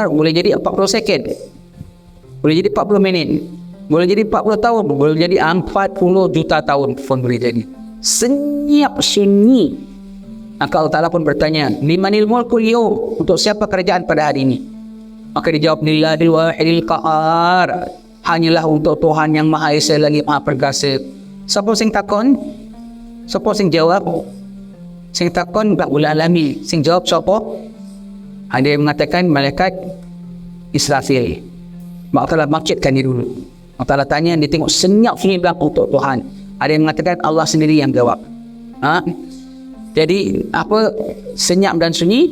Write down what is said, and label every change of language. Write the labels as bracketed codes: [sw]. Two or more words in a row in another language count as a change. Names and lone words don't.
[ms] Boleh jadi 40 second, boleh jadi 40 minit, boleh jadi 40 tahun, boleh jadi 40 juta tahun pun boleh jadi. Senyap sunyi. Maka Allah Ta'ala pun bertanya, [ar] لمن الملك اليوم, [ms] untuk siapa kerajaan pada hari ini? Maka dijawab, [ar] لله الواحد القهار, [ms] hanyalah untuk Tuhan yang Maha Esa lagi Maha Perkasa. [jv] Siapa sing takon? Siapa sing jawab? Sing takon Rabbul Alamin. Sing jawab siapa? [ms] Ada yang mengatakan malaikat Israfil. Maka Allah bangkitkan dia dulu. Allah Ta'ala tanya, dia tengok senyap sunyi belakang untuk Tuhan. Ada yang mengatakan Allah sendiri yang jawab. Jadi apa senyap dan sunyi?